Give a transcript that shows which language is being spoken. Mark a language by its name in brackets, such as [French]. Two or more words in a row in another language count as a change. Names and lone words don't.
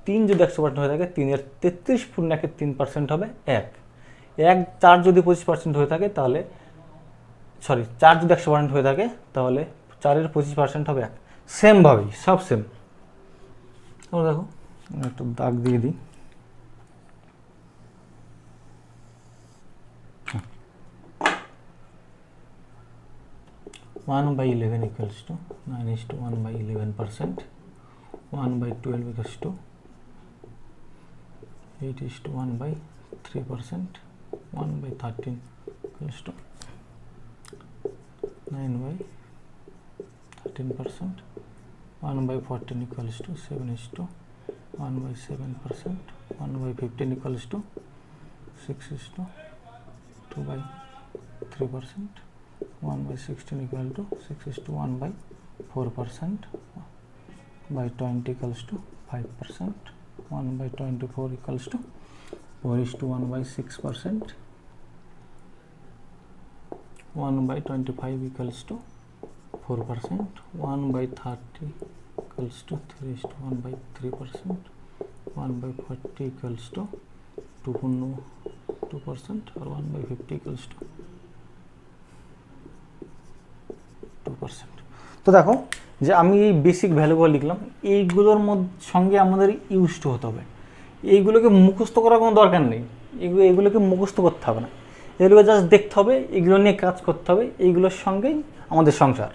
[Bangla] 3 যদি 100% হয়ে থাকে 3-এর 33.3% হবে 1। 4 যদি 25% হয়ে থাকে তাহলে 4 যদি 100% হয়ে থাকে তাহলে 4-এর 25% হবে 1। সেমভাবেই সব সেম। তাহলে দেখো একটু দাগ দিয়ে দিই। [English] one by 11 equals to 9:1 by 11%, 1 by 12 equals to 8:1 by 3%, 1 by 13 equals to 9 by 13%, 1 by 14 equals to 7:1 by 7%, 1 by 15 equals to 6:2 by 3%, 1 by 16 equal to 6:1 by 4%, by 20 equals to 5%, 1 by 24 equals to 4:1 by 6%, 1 by 25 equals to 4%, 1 by 30 equals to 3:1 by 3%, 1 by 40 equals to 2% और 1 by 50 equals to 2%। [Bangla] তো দেখো যে আমি এই বেসিক ভ্যালুগুলো লিখলাম, এইগুলোর সঙ্গে আমাদের ইউজড হতে হবে। এইগুলোকে মুখস্থ করার কোনো দরকার নেই, এইগুলোকে মুখস্থ করতে হবে না, এগুলো জাস্ট দেখতে হবে, এগুলো নিয়ে কাজ করতে হবে, এইগুলোর সঙ্গেই আমাদের সংসার।